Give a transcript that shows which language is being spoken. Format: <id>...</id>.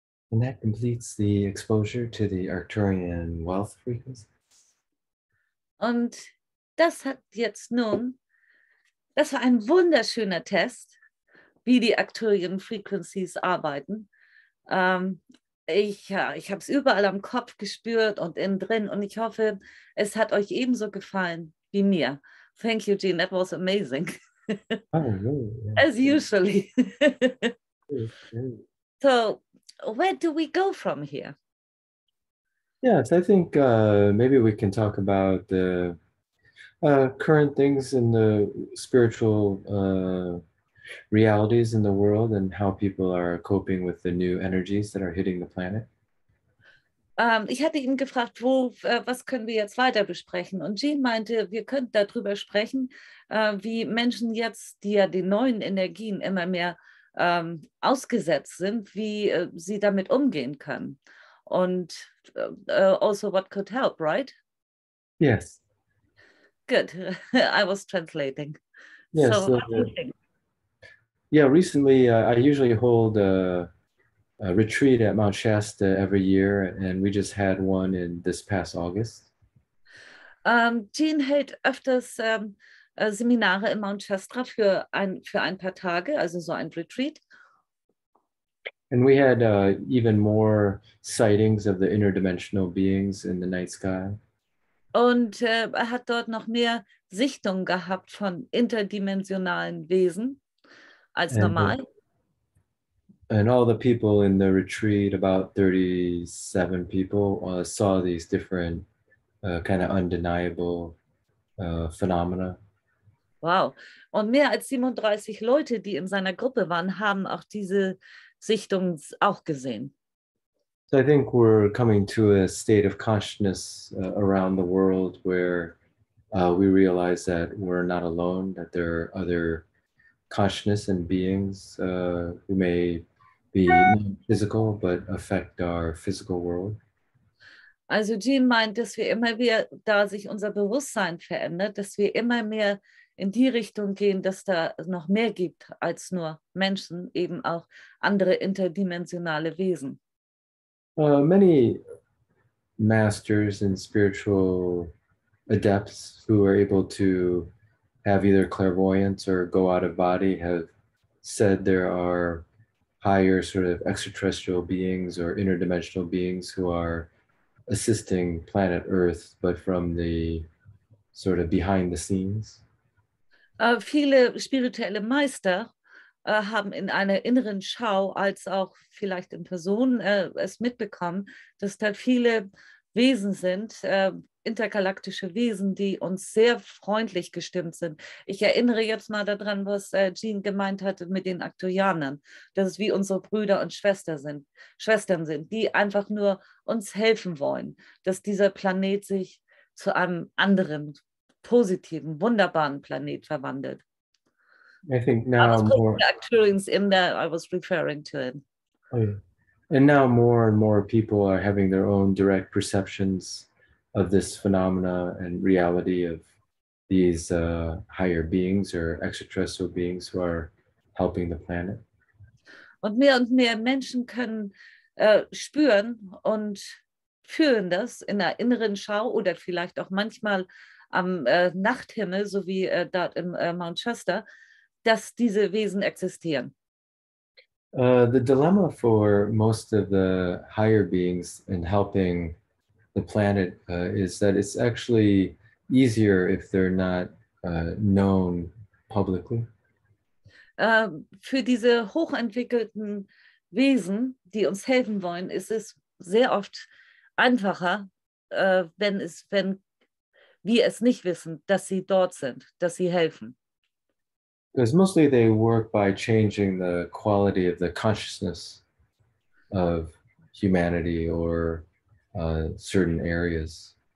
<en>And that completes the exposure to the Arcturian wealth frequency.</en> <de>Und das war ein wunderschöner Test, wie die Arcturian Frequencies arbeiten. Ich habe es überall am Kopf gespürt und innen drin und ich hoffe, es hat euch ebenso gefallen wie mir.</de> <en>Thank you, Jean. That was amazing. Oh, really? Yeah. As usually. Great, great. So, where do we go from here? Yes, I think maybe we can talk about the current things in the spiritual realities in the world and how people are coping with the new energies that are hitting the planet.</en> <de>Ich hatte ihn gefragt, was können wir jetzt weiter besprechen? Und Jean meinte, wir könnten darüber sprechen, wie Menschen jetzt, die ja den neuen Energien immer mehr ausgesetzt sind, wie sie damit umgehen können. Und also</de> <en>what could help, right? Yes. Good. I was translating. Yes. So what do you think? Yeah, recently I usually hold a retreat at Mount Shasta every year, and we just had one in this past August.</en> <de>Jean hält öfters Seminare in Mount Shasta für ein paar Tage, also so ein Retreat.</de> <en>And we had even more sightings of the interdimensional beings in the night sky.</en> <de>Und er hat dort noch mehr Sichtungen gehabt von interdimensionalen Wesen als normal.</de> <en>And all the people in the retreat, about 37 people, saw these different kind of undeniable phenomena. Wow.</en> <de>Und mehr als 37 Leute, die in seiner Gruppe waren, haben auch diese Sichtungen auch gesehen.</de> <en>So I think we're coming to a state of consciousness around the world where we realize that we're not alone, that there are other consciousness and beings who may be non-physical but affect our physical world.</en> <de>Also Jean meint, dass wir immer wieder, da sich unser Bewusstsein verändert, dass wir immer mehr in die Richtung gehen, dass da noch mehr gibt als nur Menschen, eben auch andere interdimensionale Wesen.</de> <en>Many masters and spiritual adepts who are able to have either clairvoyance or go out of body have said there are higher sort of extraterrestrial beings or interdimensional beings who are assisting planet Earth, but from the sort of behind the scenes.</en> <de>Viele spirituelle Meister haben in einer inneren Schau als auch vielleicht in Person es mitbekommen, dass da viele Wesen sind, intergalaktische Wesen, die uns sehr freundlich gestimmt sind. Ich erinnere jetzt mal daran, was Jean gemeint hatte mit den Arcturianern, dass es wie unsere Brüder und Schwestern sind, die einfach nur uns helfen wollen, dass dieser Planet sich zu einem anderen, positiven, wunderbaren Planet verwandelt.</de> <en>I think I now was putting more. the Arcturians in there, I was referring to it. Oh, yeah. And now more and more people are having their own direct perceptions of this phenomena and reality of these higher beings or extraterrestrial beings who are helping the planet.</en> <de>Und mehr Menschen können spüren und fühlen das in der inneren Schau oder vielleicht auch manchmal am Nachthimmel, so wie dort im Mount Shasta, dass diese Wesen existieren.</de> <en>The dilemma for most of the higher beings in helping the planet is that it's actually easier if they're not known publicly.</en> <de>Für diese hochentwickelten Wesen, die uns helfen wollen, ist es sehr oft einfacher, wenn wir es nicht wissen, dass sie dort sind, dass sie helfen.</de> <en>Because mostly they work by changing the quality of the consciousness of humanity or certain areas.</en>